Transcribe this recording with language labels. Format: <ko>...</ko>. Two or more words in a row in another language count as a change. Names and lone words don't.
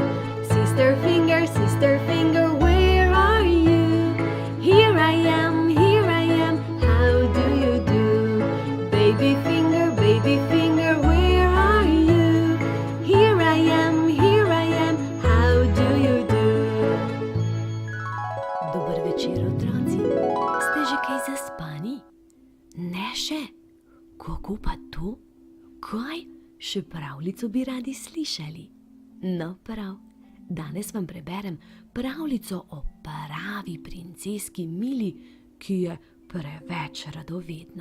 <en>Sister finger, where are you? Here I am, how do you do? Baby finger, where are you? Here I am, how do you do?</en> <sl>Dober večer, otroci. Ste že kaj zaspani? Ne še? Kako pa to? Kaj? Še pravljico bi radi slišali? No prav, danes vam preberem pravljico o pravi princeski Mili, ki je preveč radovedna.</sl>